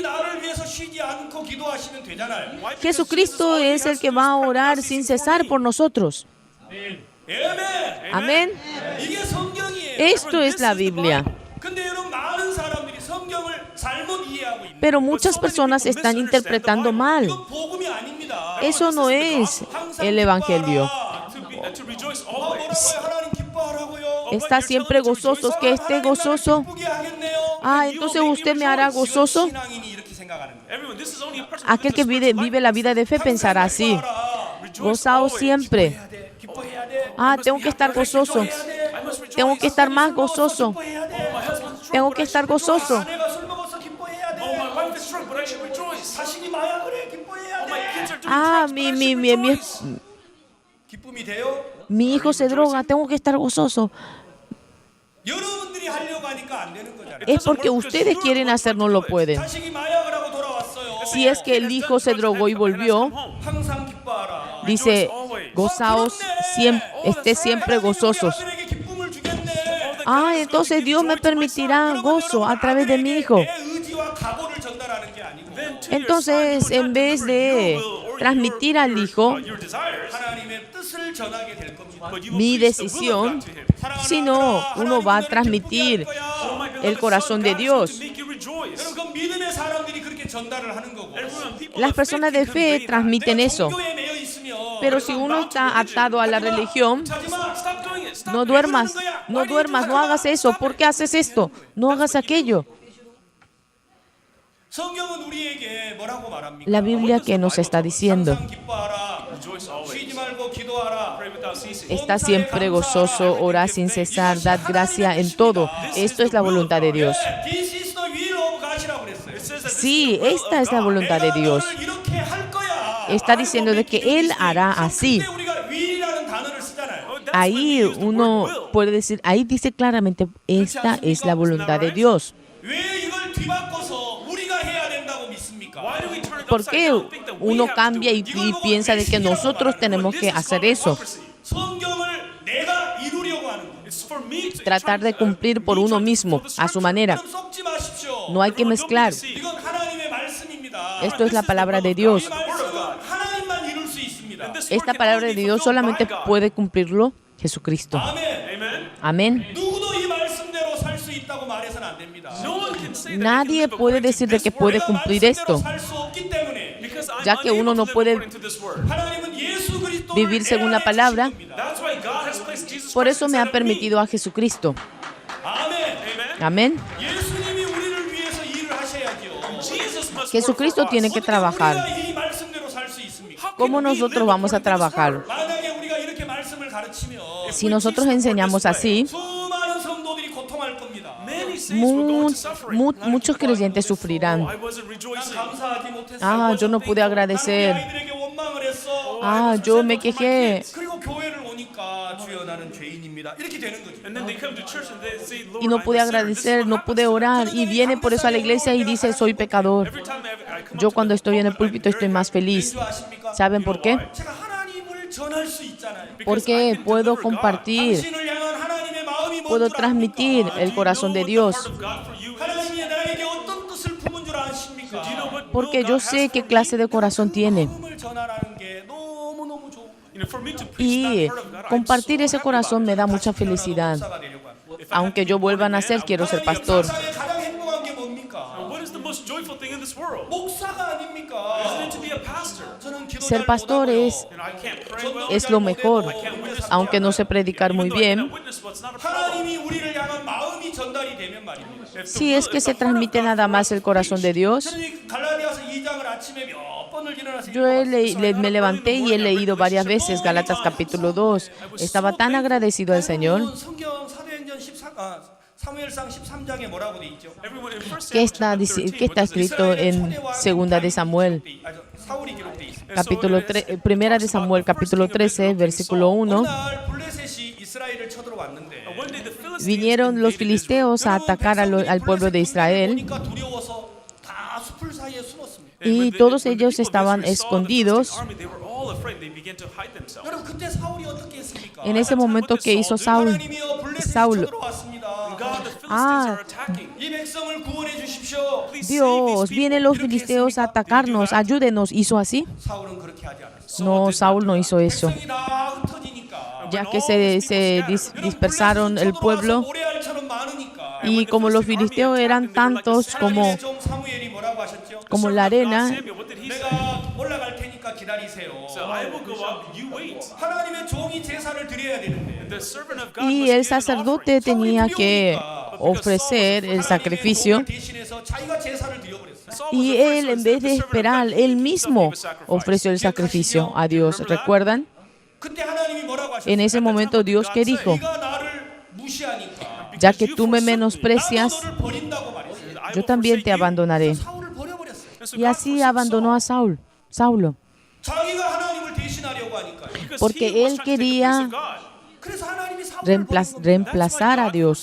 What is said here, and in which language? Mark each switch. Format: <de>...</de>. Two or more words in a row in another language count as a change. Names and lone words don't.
<es>Jesucristo es el que va a orar sin cesar por nosotros. Amén. Esto es la Biblia. Pero muchas personas están interpretando mal. Eso no es el Evangelio.</es> <en>to rejoice</en> <ko>뭐라고요?</ko> <en>always.</en> <ko>하나님 기뻐하라고요.</ko> <es>Está siempre gozoso, que esté gozoso.</es> <ko>기쁘게 하겠네요.</ko> <es>Ah, entonces usted me hará gozoso.</es> <ko>신앙인이 이렇게 생각하는 거예요.</ko> <en>Everyone, this is only a person</en> <es>Aquel que vive la vida de fe pensará así. Gozaos siempre.</es> <ko>기뻐해야 돼. 기뻐해야 돼.</ko> <es>Ah, tengo que estar gozoso. Tengo que estar más gozoso.</es> <ko>기뻐해야 돼.</ko> <es>Tengo que estar gozoso.</es> <ko>아내가 술 먹어서 기뻐해야 돼.</ko> <en>Oh, my wife is drunk, but I should rejoice.</en> <ko>자식이 마약을 해. 기뻐해야</ko> <en>My</en> <ko>돼.</ko> <en>kids are doing Ah, drugs, but I should rejoice.</en> <ko>기쁨이 돼요?</ko> <es>mi hijo se droga, tengo que estar gozoso.</es> <ko>여러분들이 하려고 하니까 안 되는 거잖아요.</ko> <es>Es porque ustedes quieren hacer, no lo pueden.</es> <ko>자식이 마약을 하고 돌아왔어요.</ko> <es>Si es que el hijo se drogó y volvió,</es> <ko>항상 기뻐하라.</ko> <es>dice, gozaos, esté siempre gozosos.</es> <ko>아들에게 기쁨을 주겠네.</ko> <es>Ah, entonces Dios me permitirá gozo a través de mi hijo.</es> <ko>내 의지와 각오를 전달하는 게 아니고</ko> <es>Entonces, en vez de transmitir al hijo</es> <en>your desires,</en> <ko>하나님의 뜻을 전하게 될 겁니다.</ko> <en>but you will</en> <es>mi</es> <en>preach the will of</en> <es>decisión,</es> <en>God to him.</en> <es>sino uno va a transmitir</es> <en>Oh, my beloved</en> <es>el corazón de</es> <en>son, God is</en> <es>Dios.</es> <en>going to make you rejoice.</en> <ko>여러분 그 믿음의 사람들이 그렇게 전달을 하는 거고.</ko> <en>Everyone, people</en> <es>Las</es> <en>of faith</en> <es>personas de</es> <en>can</en> <es>fe</es> <en>convey that.</en> <es>transmiten eso.</es> <ko>종교에 매여 있으면</ko> <es>Pero si uno está atado a la religión,</es> <en>Stop doing it. Stop</en> <es>no</es> <en>it.</en> <es>duermas, no duermas, no hagas eso. ¿Por qué haces esto? No hagas aquello.</es> <ko>성경은 우리에게 뭐라고 말합니까?</ko> <es>La Biblia que nos está diciendo,</es> <ko>항상 기뻐하라.</ko> <en>Rejoice always.</en> <ko>쉬지 말고 기도하라.</ko> <en>Pray without ceasing.</en> <es>está siempre gozoso, ora sin cesar, dad gracia en todo. Esto es la voluntad de Dios.</es> <en>This is the will of God</en> <ko>이라고 그랬어요.</ko> <en>It says that this</en> <es>Sí,</es> <en>is the will</en> <es>esta</es> <en>of</en> <es>es la</es> <en>God.</en> <es>voluntad de Dios.</es> <ko>너를 이렇게 할 거야.</ko> <es>Está diciendo de que Él hará así.</es> <ko>그때 우리가 will이라는 단어를 쓰잖아요.</ko> <en>That's when we</en> <es>Ahí</es> <en>use the</en> <es>uno</es> <en>word will.</en> <es>puede decir, ahí dice claramente, esta es la voluntad de Dios.</es> <ko>왜 이걸 뒤바꿔서 우리가 해야 된다고 믿습니까?</ko> <en>Why do we turn it</en> <es>¿Por</es> <en>upside</en> <es>qué</es> <en>down and think that we</en> <es>uno</es> <en>have to do</en> <es>cambia</es> <en>it?</en> <es>y piensa de que nosotros tenemos que hacer eso?</es> <ko>성경을 내가 이루려고 하는 거예요.</ko> <en>It's for me to</en> <es>Tratar de cumplir por uno mismo, a su manera.</es> <ko>그럼 섞지 마십시오.</ko> <es>No hay que mezclar.</es> <ko>이건 하나님의 말씀입니다.</ko> <es>Esto es la palabra de Dios.</es> <ko>이 말씀은 하나님만 이룰 수 있습니다.</ko> <es>Esta palabra de Dios solamente puede cumplirlo Jesucristo.</es> <ko>아멘.</ko> <en>Amen.</en> <es>Amén.</es> <ko>누구도 이 말씀대로 살 수 있다고 말해서는 안 됩니다.</ko> <en>No one can say that</en> <es>Nadie puede decir de que puede cumplir esto,</es> <ko>살수 없기 때문에</ko> <en>because I'm</en> <es>ya que uno no</es> <en>unable to live</en> <es>puede</es> <en>according to this word.</en> <ko>하나님은 예수 그리스도를</ko> <es>vivir según la palabra.</es> <en>That's why God has placed Jesus</en> <es>Por</es> <en>Christ</en> <es>eso me</es> <en>inside</en> <es>ha</es> <en>of me.</en> <es>permitido a Jesucristo.</es> <ko>아멘.</ko> <en>Amen.</en> <es>Amén.</es> <ko>예수님이 우리를 위해서 일을 하셔야죠.</ko> <en>Jesus must</en> <es>Jesucristo</es> <en>work for us.</en> <es>tiene que trabajar.</es> <ko>우리가 이 말씀대로 살 수 있습니까?</ko> <en>How can</en> <es>¿Cómo</es> <en>we live</en> <es>nosotros vamos a</es> <en>according to this</en> <es>trabajar?</es> <en>word?</en> <ko>만약에 우리가 이렇게 말씀을 가르치면</ko> <es>Si nosotros enseñamos así,</es> <ko>수많은 성도들이 고통할 겁니다.</ko> <en>Many saints will go into suffering.</en> <es>muchos creyentes Oh, sufrirán.</es> <en>I wasn't</en> <ko>난</ko> <en>rejoicing.</en> <ko>감사하지 못했어.</ko> <es>Ah, yo no pude</es> <ko>나는</ko> <es>agradecer.</es> <ko>아이들에게 원망을 했어.</ko> <es>Ah, yo me quejé.</es> <ko>그리고 교회를 오니까 주여 나는 죄인입니다. 이렇게 되는 거죠.</ko> <en>And then they come to church and they say, Lord,</en> <es>Y no</es> <en>I'm</en> <es>pude</es> <en>a sinner.</en> <es>agradecer, no pude orar. Y viene por eso a la iglesia y dice, soy pecador.</es> <en>Every time I come</en> <es>Yo</es> <en>up to</en> <es>cuando</es> <en>the</en> <es>estoy en el</es> <en>pulpit,</en> <es>púlpito estoy más feliz.</es> <ko>왠지 아십니까?</ko> <es>¿Saben por qué?</es> <ko>제가 하나님을 전할 수 있잖아요.</ko> <es>Porque puedo compartir,</es> <ko>당신을 향한 하나님의 마음이</ko> <es>puedo</es> <ko>뭔줄</ko> <es>transmitir</es> <ko>압니까?</ko> <es>el corazón de Dios.</es> <ko>하나님이 나에게 어떤 뜻을 품은 줄 아십니까?</ko> <es>Porque yo sé qué clase de corazón tiene.</es> <ko>마음을 전하라는 게 너무너무 좋은</ko> <es>Y compartir ese corazón me da mucha felicidad.</es> <ko>목사가 되려고 합니다.</ko> <es>Aunque yo vuelva a nacer, quiero ser pastor.</es> <ko>역사상에 가장 행복한 게 뭡니까?</ko> <en>What is the most joyful thing in this world?</en> <ko>목사가 아닙니까?</ko> <en>Isn't it to be a pastor?</en> <ko>저는 기도</ko> <es>Ser</es> <ko>잘</ko> <es>pastor</es> <ko>못하고요.</ko> <es>es,</es> <en>And I can't pray well.</en> <es>es lo mejor. Aunque no sé predicar muy</es> <en>Even though I</en> <es>bien,</es> <en>cannot witness, well, it's not a problem.</en> <ko>하나님이 우리를 향한 마음이 전달이 되면 말입니다.</ko> <en>If the</en> <es>si es</es> <en>will</en> <es>que</es> <en>is</en> <es>se</es> <en>the heart of</en> <es>transmite</es> <en>God</en> <es>nada</es> <en>for</en> <es>más</es> <en>us</en> <es>el</es> <en>to</en> <es>corazón de Dios.</es> <ko>저는 이 갈라디아서 2장을 아침에 몇 번을 일어나서</ko> <es>Yo me levanté y he leído varias veces Gálatas capítulo 2. Estaba tan agradecido al Señor.</es> <ko>성경 사도행전 13 사무엘상 13장에 뭐라고 돼 있죠?</ko> <en>everyone in 1</en> <es>¿Qué</es> <en>Samuel</en> <es>está,</es> <en>chapter 13,</en> <es>qué está</es> <en>what does it say?</en> <es>escrito en Segunda de Samuel,</es> <ko>사울이 기록돼 있습니다.</ko> <es>capítulo Primera de Samuel, capítulo 13, versículo 1?</es> <ko>어느 날 블레셋이 이스라엘을 쳐들어왔는데</ko> <en>One day the Philistines</en> <es>Vinieron los</es> <en>invaded Israel.</en> <es>filisteos a atacar al pueblo de Israel</es> <ko>보니까 두려워서 다 숲을 사이에 숨었습니다.</ko> <en>And when</en> <es>y</es> <en>the-</en> <es>todos</es> <en>when the</en> <es>ellos</es> <en>people of</en> <es>estaban</es> <en>Israel saw the</en> <es>escondidos.</es> <en>Philistine army, they were all afraid. They began to hide themselves.</en> <ko>여러분 그때 사울이 어떻게 했습니까?</ko> <es>En ese momento que hizo Saúl,</es> <ko>하나님이여 블레셋이</ko> <es>Saúl,</es> <ko>쳐들어왔습니다.</ko> <en>God, the Philistines Ah. are attacking.</en> <ko>이 백성을 구원해 주십시오.</ko> <en>Please save these</en> <es>Dios,</es> <en>people.</en> <es>vienen los filisteos a atacarnos, ayúdenos. ¿Hizo así?</es> <ko>사울은 그렇게 하지 않았어요.</ko> <es>No, Saúl no hizo eso.</es> <ko>백성이 다 흩어지니까</ko> <es>Ya que se dispersaron el pueblo</es> <ko>모래알처럼 많으니까</ko> <es>y como los filisteos eran tantos</es> <ko>하나님의 종 사무엘이 뭐라고 하셨죠?</ko> <es>como la arena,</es> <en>Samuel, what did he say?</en> <ko>내가 올라갈 테니까 기다리세요.</ko> <en>So I will go up, you</en> <ko>종이 제사를 드려야 되는데</ko> <en>The servant of God</en> <es>Y</es> <en>must</en> <es>el</es> <en>give an</en> <es>sacerdote</es> <en>offering.</en> <es>tenía que ofrecer el sacrificio.</es> <ko>하나님의 대신해서 자기가 제사를 드려버렸어요.</ko> <en>Saul was</en> <es>Y</es> <en>the first</en> <es>él,</es> <en>one,</en> <es>en vez de</es> <en>the servant of</en> <es>esperar,</es> <en>God,</en> <es>él</es> <en>he himself</en> <es>mismo</es> <en>gave a sacrifice.</en> <es>ofreció el sacrificio a Dios. ¿Recuerdan?</es> <ko>그때 하나님이 뭐라고 하셨어요?</ko> <es>En ese momento Dios que dijo,</es> <ko>네가 나를 무시하니까</ko> <es>ya que tú me menosprecias,</es> <ko>나도 너를 버린다고 말했어요.</ko> <en>I</en> <es>yo</es> <en>will</en> <es>también</es> <en>forsake</en> <es>te</es> <en>you.</en> <es>abandonaré.</es> <ko>사울을 버려버렸어요.</ko> <en>And so</en> <es>Y</es> <en>God</en> <es>así</es> <en>forsook</en> <es>abandonó a</es> <en>Saul</en> <es>Saulo,</es> <ko>자기가 하나님을 대신하려고 하니까요.</ko> <en>because</en> <es>porque</es> <en>he was</en> <es>él</es> <en>trying to take the place</en> <es>quería</es> <en>of God.</en> <ko>그래서 하나님이 사울을 버린 겁니다.</ko> <es>reemplazar a Dios.</es>